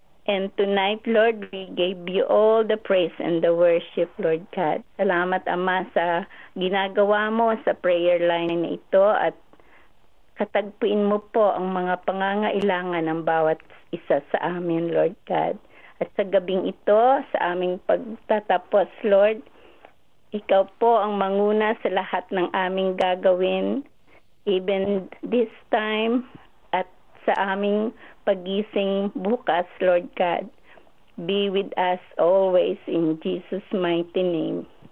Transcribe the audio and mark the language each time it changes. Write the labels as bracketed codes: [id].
[en] And tonight, Lord, we gave you all the praise and the worship, Lord God. [tl] Salamat, Ama, sa ginagawa mo sa prayer line na ito at katagpuin mo po ang mga pangangailangan ng bawat isa sa amin, Lord God. At sa gabing ito, sa aming pagtatapos, Lord, ikaw po ang manguna sa lahat ng aming gagawin, [en] even this time [tl] at sa aming pagising bukas, Lord God. [en] Be with us always in Jesus' mighty name.